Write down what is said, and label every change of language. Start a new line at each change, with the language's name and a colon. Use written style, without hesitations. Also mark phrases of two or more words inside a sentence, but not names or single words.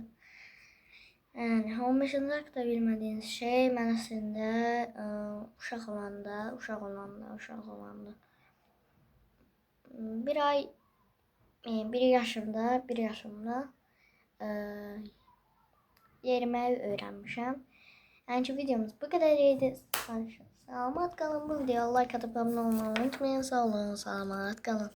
Azerbaijani: Yəni 15-ci haqqda bilmədiyiniz şey mən əslində uşaq olanda bir yaşımda yeriməyi öyrənmişəm. Yəni ki videomuz bu qədər idi. Salamat qalın.
Turkish: Bu videoya like atıp abone olmayı unutmayın.
Azerbaijani: Sağ olun, salamat qalın.